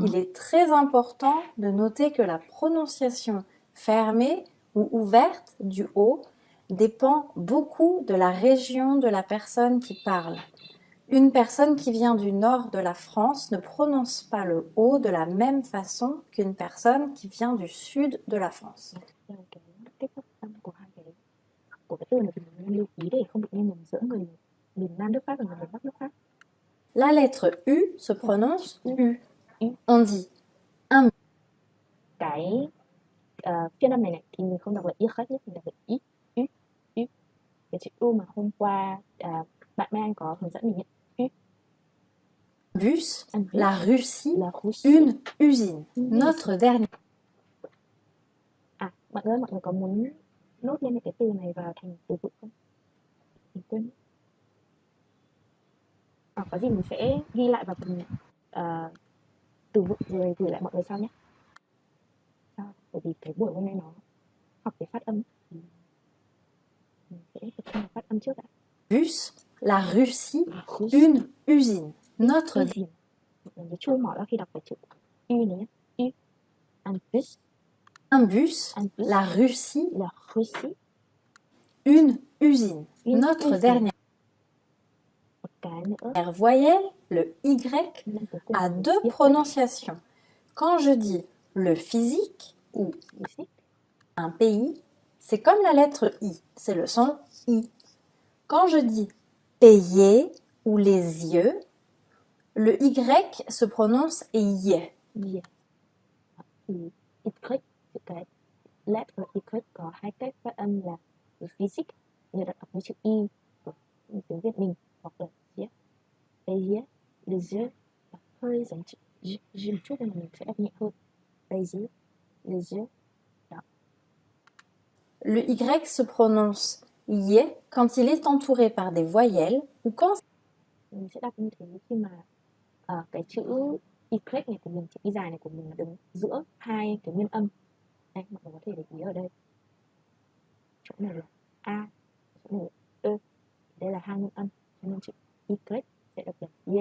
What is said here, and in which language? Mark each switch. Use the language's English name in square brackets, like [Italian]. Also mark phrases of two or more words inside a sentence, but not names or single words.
[French] Il est très important de noter que la prononciation fermée ou ouverte du O dépend beaucoup de la région de la personne qui parle. Une personne qui vient du nord de la France ne prononce pas le O de la même façon qu'une personne qui vient du sud de la France. [Vietnamese] Cái cách phát âm của hai cái từ này thì mình nên lưu ý để không bị nghe nhầm giữa người miền Nam nước Pháp và người miền Bắc nước Pháp. [French] La lettre U se prononce U. On dit [Vietnamese] Cái phiên âm này thì mình không đọc là y khác nhất, mình đọc là y. Cái chữ U mà hôm qua bạn Mai Anh có hướng dẫn mình ấy. [French] bus, Un bus, la Russie, la Russie. une usine. Notre dernier [Vietnamese] Mọi người có muốn nốt lên những cái từ này vào thành từ vựng không? Mình quên. Có gì mình sẽ ghi lại vào phần từ vựng rồi gửi lại mọi người sau nhé. Bởi vì cái buổi hôm nay nó học về phát âm thì mình sẽ tập trung vào phát âm trước đã. [French] bus, la Russie, La Russie, une usine. Notre usine. [Vietnamese] Mọi người nhớ chui mỏ ra khi đọc cái chữ U này nhé. [French] U. Un bus, un bus, un bus, la Russie, la Russie, une usine. une Notre usine. dernière [Vietnamese] Một cái nữa. [French] voyelle, le Y, [Vietnamese] Năm cuối cùng [French] a [Vietnamese] là [French] deux Y. prononciations. Quand je dis le physique ou Physique. un pays, c'est comme la lettre I, c'est le son I. Quand je dis payer ou les yeux, le Y se prononce Y. Yeah. [Vietnamese] Thì Y, cái letter Y có hai cách phát âm là physics, như là đọc với chữ Y của tiếng Việt mình, hoặc là yeah, yeah, [French] les yeux, [Vietnamese] hơi giống chữ G một chút nên là mình sẽ đọc nhẹ hơn. [French] Les yeux. Đó. Le Y se prononce Y quand il est entouré par des voyelles ou quand [Vietnamese] Mình sẽ đọc như thế khi mà cái chữ Y này của mình, chữ Y dài này của mình là đứng giữa hai cái nguyên âm. Đây, mọi người có thể để ý ở đây. Chỗ này là A, chỗ này là E. Đây là hai nguyên âm, cho nên chữ Y sẽ đọc là Y.